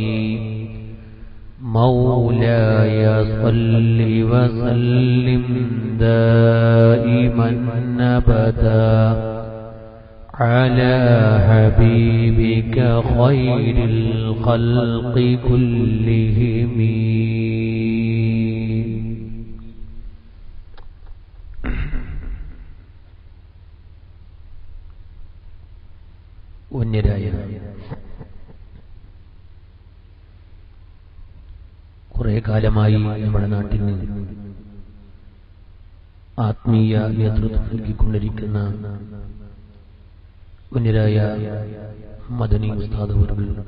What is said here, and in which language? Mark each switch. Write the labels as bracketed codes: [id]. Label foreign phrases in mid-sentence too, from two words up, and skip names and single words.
[ar] مولاي صل وسلم دائما أبدا على حبيبك خير الخلق كلهم. [ml] വന്യരായ കുറെ കാലമായി നമ്മുടെ നാട്ടിൽ ആത്മീയ നേതൃത്വം നൽകിക്കൊണ്ടിരിക്കുന്ന വന്യരായ മദനി ഉസ്താദ് അവர்கள்,